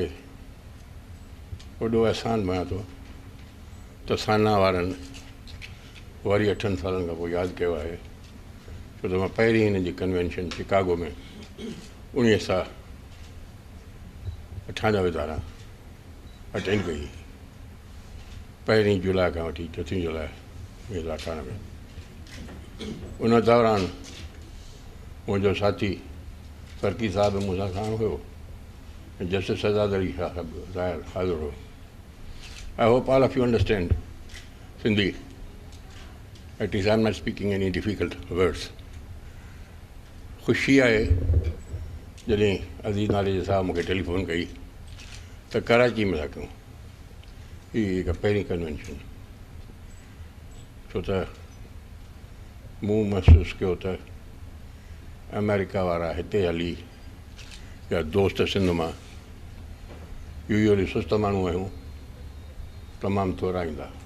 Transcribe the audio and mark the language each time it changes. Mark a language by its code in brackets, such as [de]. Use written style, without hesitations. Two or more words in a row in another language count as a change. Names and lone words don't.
[sd] वॾो अहसान बणिया थो त साना वारनि वरी 8 सालनि खां पोइ यादि कयो आहे, छो त मां पहिरीं हिन जी कन्वेंशन शिकागो में 1998 धारा अटेंड कई, 1 जुलाई खां वठी 4 जुलाई 1998। उन दौरान मुंहिंजो साथी फरकी साहब मूंसां साण हुयो ऐं जस्टिस सजाद अली साहब ज़ाहिर हाज़िर हो। [en] I hope all of you understand Sindhi, at least I am not speaking any difficult words. [sd] ख़ुशी आहे जॾहिं अज़ीज़ नाले साहब मूंखे टेलीफोन कई त कराची में था कयूं ही हिकु पहिरीं कन्वेंशन, छो त मूं महसूसु कयो त अमेरिका वारा हिते हली या दोस्त सिंध मां यूजली सुस्त माण्हू आहियूं, तमामु थोरा ईंदा,